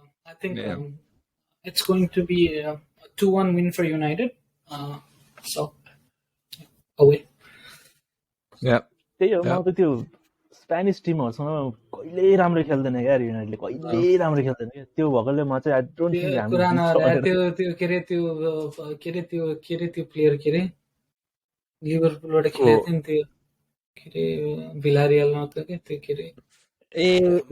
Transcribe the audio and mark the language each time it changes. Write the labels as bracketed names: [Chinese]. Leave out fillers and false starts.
[English] I think it's going to be a 2-1 win for United. So away. Yeah. [Nepali] त्यही हो म त त्यो स्पेनिस टिमहरूसँग कहिल्यै राम्रो खेल्दैन क्या युनाइटेडले कहिल्यै राम्रो खेल्दैन क्या त्यो भएकोले म चाहिँ [English] I don't think [Nepali] त्यो प्लेयर के अरे लिभरपुलबाट खेलेको थियो नि त्यो के अरे भिलारियलमा त के त्यो के अरे